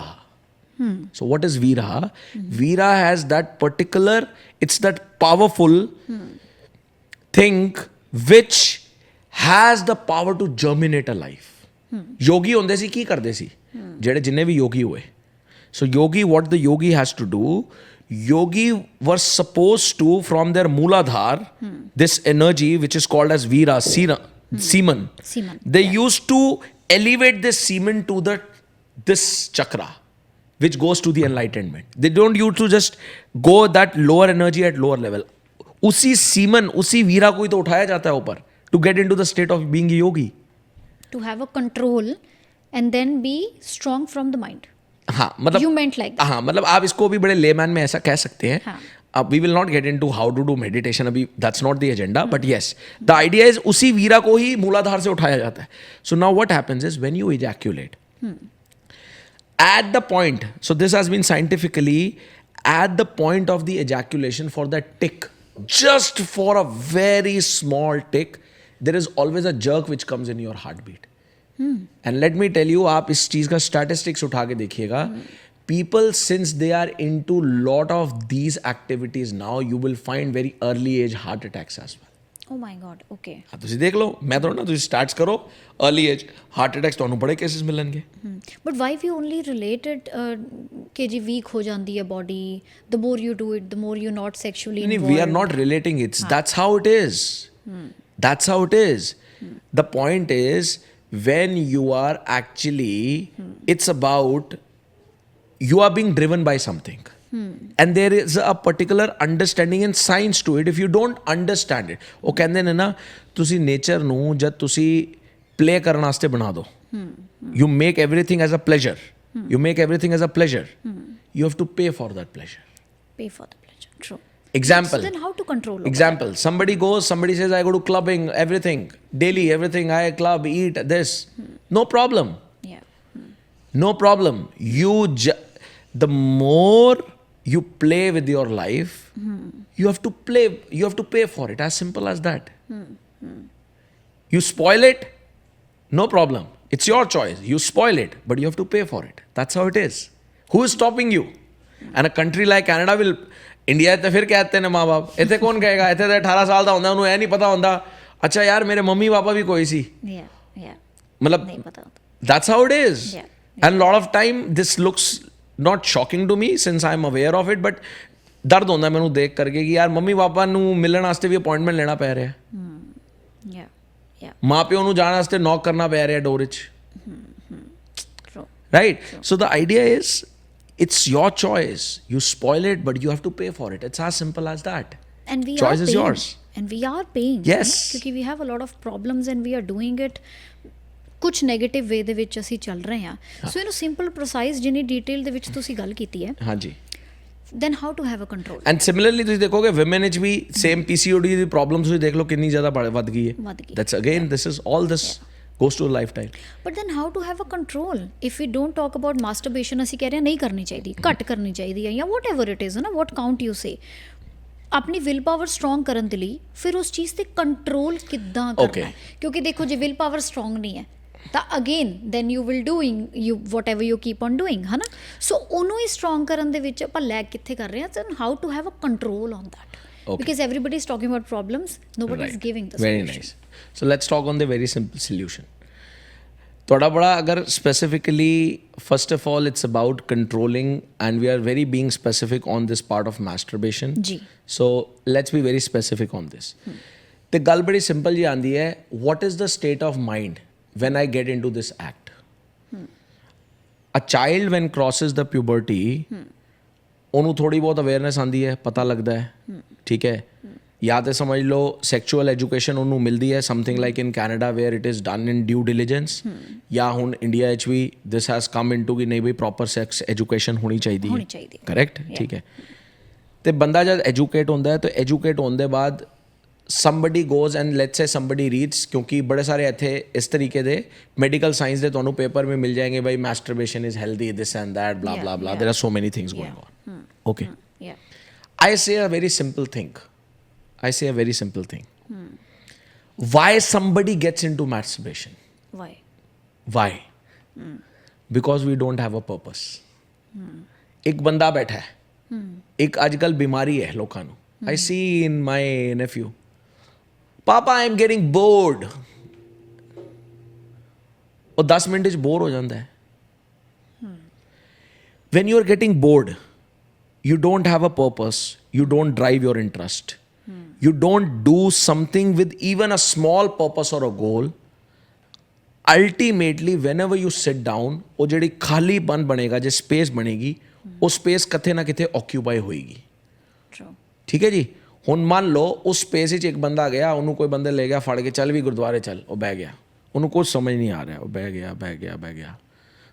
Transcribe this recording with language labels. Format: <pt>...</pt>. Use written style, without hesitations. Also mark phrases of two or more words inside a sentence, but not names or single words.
<en>So what is Veera? Veera has that particular, it's that powerful thing which has the power to germinate a life.</en> <pa>Yogi ਹੁੰਦੇ ਸੀ, ਕੀ ਕਰਦੇ ਸੀ ਜਿਹੜੇ ਜਿੰਨੇ ਵੀ ਯੋਗੀ ਹੋਏ?</pa> <en>So yogi, what the yogi has to do, yogi was supposed to, from their Mooladhar, this energy which is called as Veera, semen, they used to elevate this semen to this chakra which goes to the enlightenment. They don't use to just go that lower energy at lower level.</en> <hi>उसी semen, उसी वीरा को ही तो उठाया जाता है ऊपर</hi> <en>to get into the state of being a yogi, to have a control and then be strong from the mind.</en> <hi>हाँ मतलब</hi> <en>You meant like that.</en> <hi>हाँ मतलब आप इसको भी बड़े लेमैन में ऐसा कह सकते हैं. हाँ.</hi> <en>अब we will not get into how to do meditation, अभी that's not the agenda, but yes the idea is</en> <hi>उसी वीरा को ही मूलाधार से उठाया जाता है.</hi> <en>so now what happens is when you ejaculate at the point, so this has been scientifically, at the point of the ejaculation, for that tick, just for a very small tick, there is always a jerk which comes in your heartbeat. And let me tell you,</en> <hi>आप इस चीज का statistics उठा के देखिएगा,</hi> <en>people, since they are into lot of these activities now, you will find very early age heart attacks as well. Oh my God, okay.</en> <pa>हाँ ਤੁਸੀਂ ਦੇਖ ਲਓ, ਮੈਂ ਤਾਂ ਨਾ ਤੁਸੀਂ ਸਟਾਰਟਸ ਕਰੋ</pa> <en>early age heart attacks</en> <pa>ਤੁਹਾਨੂੰ ਬੜੇ ਕੇਸਿਸ ਮਿਲਣਗੇ.</pa> <en>But why we only related</en> <pa>ਕਿ ਜੀ</pa> <en>weak</en> <pa>ਹੋ ਜਾਂਦੀ ਹੈ</pa> <en>body, the more you do it, the more you're not sexually involved. We are not relating it. That's how it is. That's how it is. The point is, when you are actually, it's about, you are being driven by something. And there is a particular understanding and science to it. If you don't understand it,</en> <pa>ਉਹ ਕਹਿੰਦੇ ਨੇ ਨਾ, ਤੁਸੀਂ ਨੇਚਰ ਨੂੰ ਜਦ ਤੁਸੀਂ play ਕਰਨ ਵਾਸਤੇ ਬਣਾ ਦਿਓ,</pa> <en>you make everything as a pleasure. You make everything as a pleasure. You have to pay for that pleasure. Pay for the pleasure. True. Example. So then how to control? Example. Somebody goes, somebody says, I go to clubbing, everything, daily, everything, I club, eat, this. No problem. Yeah. No problem. The more you play with your life, you have to pay for it. As simple as that. You spoil it, no problem. It's your choice. You spoil it, but you have to pay for it. That's how it is. Who is stopping you? And a country like Canada will,</en> <pa>India ਤੇ ਫਿਰ कहते ਨੇ ਮਾਂ ਬਾਪ, ਇੱਥੇ ਕੌਣ ਕਹੇਗਾ, ਇੱਥੇ ਤਾਂ 18 ਸਾਲ ਦਾ ਹੁੰਦਾ, ਉਹਨੂੰ ਇਹ ਨਹੀਂ ਪਤਾ ਹੁੰਦਾ, ਅੱਛਾ ਯਾਰ ਮੇਰੇ ਮੰਮੀ ਪਾਪਾ ਵੀ ਕੋਈ ਸੀ.</pa> <en>Yeah.</en> <pa>ਮਤਲਬ ਨਹੀਂ ਪਤਾ ਹੁੰਦਾ.</pa> <en>that's how it is. Yeah. And a lot of time this looks not shocking to me since I'm aware of it, but</en> <pa>ਦਰਦ ਹੁੰਦਾ ਮੈਨੂੰ ਦੇਖ ਕਰਕੇ ਕਿ ਯਾਰ ਮੰਮੀ ਪਾਪਾ ਨੂੰ ਮਿਲਣ ਵਾਸਤੇ ਵੀ ਅਪਾਇੰਟਮੈਂਟ ਲੈਣਾ ਪੈ ਰਿਹਾ, ਮਾਂ ਪਿਓ ਨੂੰ ਜਾਣ ਵਾਸਤੇ ਨੌਕ ਕਰਨਾ ਪੈ ਰਿਹਾ ਡੋਰ 'ਚ,</pa> <en>right? So the idea is, it's your choice. You spoil it, but you have to pay for it. It's as simple as that. And we Choice are is paying. yours. And we are paying. Yes. Because we have a lot of problems and we are doing it</en> <pa>ਕੁਝ ਨੈਗੇਟਿਵ ਵੇ ਦੇ ਵਿੱਚ ਅਸੀਂ ਚੱਲ ਰਹੇ ਹਾਂ. ਸੋ ਇਹਨੂੰ</pa> <en>simple precise</en> <pa>ਜਿੰਨੀ ਡਿਟੇਲ ਦੇ ਵਿੱਚ ਤੁਸੀਂ ਗੱਲ ਕੀਤੀ ਹੈ, ਹਾਂਜੀ,</pa> <en>then how to have a control. and similarly</en> <pa>ਤੁਸੀਂ ਦੇਖੋਗੇ ਵਿਮਨ ਵਿੱਚ ਵੀ ਸੇਮ PCOD ਦੀ ਪ੍ਰੋਬਲਮ ਤੁਸੀਂ ਦੇਖ ਲਓ ਕਿੰਨੀ ਜ਼ਿਆਦਾ ਵੱਧ ਗਈ ਹੈ.</pa> <en>that's again, this is all this goes to a lifetime. But then how to have a control? If we don't talk about masturbation,</en> <pa>ਅਸੀਂ ਕਹਿ ਰਹੇ ਹਾਂ ਨਹੀਂ ਕਰਨੀ ਚਾਹੀਦੀ, ਘੱਟ ਕਰਨੀ ਚਾਹੀਦੀ ਹੈ, ਜਾਂ</pa> <en>whatever it is,</en> <pa>ਨਾ</pa> <en>what count you say,</en> <pa>ਆਪਣੀ</pa> <en>will power strong</en> <pa>ਕਰਨ ਦੇ ਲਈ ਫਿਰ ਉਸ ਚੀਜ਼ ਤੇ ਕੰਟਰੋਲ ਕਿੱਦਾਂ ਕਰਨਾ ਹੈ? ਕਿਉਂਕਿ ਦੇਖੋ ਜੇ</pa> <en>will power strong</en> <pa>ਨਹੀਂ ਹੈ ਤਾਂ</pa> <en>again then you will doing you what ever you keep on doing,</en> <pa>ਹੈ ਨਾ? ਸੋ ਉਹਨੂੰ ਹੀ ਸਟਰੋਂਗ ਕਰਨ ਦੇ ਵਿੱਚ ਆਪਾਂ ਲੈਗ ਕਿੱਥੇ ਕਰ ਰਹੇ ਹਾਂ?</pa> <en>so how to have a control on that, because everybody is talking about problems, nobody is giving the solution. Very nice. So let's talk on the very simple solution.</en> <pa>ਤੁਹਾਡਾ ਬੜਾ ਅਗਰ</pa> <en>specifically, first of all it's about controlling, and we are very being specific on this part of masturbation.</en> <pa>ਜੀ.</pa> <en>So let's be very specific on this.</en> <pa>ਤੇ ਗੱਲ ਬੜੀ ਸਿੰਪਲ ਜੀ ਆਂਦੀ ਹੈ,</pa> <en>what is the state of mind when I get into this act? A child when crosses the puberty,</en> <pa>ਉਹਨੂੰ ਥੋੜੀ ਬਹੁਤ ਅਵੇਅਰਨੈਸ ਆਂਦੀ ਹੈ, ਪਤਾ ਲੱਗਦਾ ਹੈ, ਠੀਕ ਹੈ, ਜਾਂ ਤਾਂ ਸਮਝ ਲਓ</pa> <en>sexual education</en> <pa>ਉਹਨੂੰ ਮਿਲਦੀ ਹੈ,</pa> <en>something like in Canada where it is done in due diligence,</en> <pa>ਜਾਂ ਹੁਣ ਇੰਡੀਆ ਵਿੱਚ ਵੀ</pa> <en>this has come in to</en> <pa>ਕਿ ਨਹੀਂ ਬਈ</pa> <en>proper sex education</en> <pa>ਹੋਣੀ ਚਾਹੀਦੀ ਹੈ, ਕਰੈਕਟ, ਠੀਕ ਹੈ. ਤੇ ਬੰਦਾ ਜਦ ਐਜੂਕੇਟ ਹੁੰਦਾ ਹੈ ਤਾਂ ਐਜੂਕੇਟ ਹੋਣ ਦੇ ਬਾਅਦ</pa> <en>somebody goes and let's say somebody reads,</en> <pa>ਕਿਉਂਕਿ ਬੜੇ ਸਾਰੇ ਇੱਥੇ ਇਸ ਤਰੀਕੇ ਦੇ</pa> <en>medical science</en> <pa>ਦੇ ਤੁਹਾਨੂੰ ਪੇਪਰ ਵੀ ਮਿਲ ਜਾਏਗੇ, ਬਈ</pa> <en>masturbation is healthy, this and that, blah blah blah, there are so many things going on. Okay. I say a very simple thing. Why somebody gets into masturbation? Why? Because we don't have a purpose.</en> <pa>ਇੱਕ ਬੰਦਾ ਬੈਠਾ ਹੈ, ਇੱਕ ਅੱਜ ਕੱਲ੍ਹ ਬਿਮਾਰੀ ਹੈ ਲੋਕਾਂ ਨੂੰ.</pa> <en>I see in my nephew, Papa, I am getting bored.</en> <pa>ਉਹ 10 ਮਿੰਟ ਵਿੱਚ ਬੋਰ ਹੋ ਜਾਂਦਾ ਹੈ.</pa> <en>When you are getting bored, you don't have a purpose, you don't drive your interest, you don't do something with even a small purpose or a goal. Ultimately, whenever you sit down,</en> <pa>ਉਹ ਜਿਹੜੀ ਖਾਲੀਪਨ ਬਣੇਗਾ, ਜੇ ਸਪੇਸ ਬਣੇਗੀ, ਉਹ ਸਪੇਸ ਕਿਤੇ ਨਾ ਕਿਤੇ ਆਕਿਊਪਾਈ ਹੋਏਗੀ. ਠੀਕ ਹੈ ਜੀ. ਹੁਣ ਮੰਨ ਲਓ ਉਸ ਸਪੇਸ ਵਿੱਚ ਇੱਕ ਬੰਦਾ ਗਿਆ, ਉਹਨੂੰ ਕੋਈ ਬੰਦੇ ਲੈ ਗਿਆ ਫੜ ਕੇ, ਚੱਲ ਵੀ ਗੁਰਦੁਆਰੇ ਚੱਲ, ਉਹ ਬਹਿ ਗਿਆ, ਉਹਨੂੰ ਕੁਝ ਸਮਝ ਨਹੀਂ ਆ ਰਿਹਾ, ਉਹ ਬਹਿ ਗਿਆ.</pa>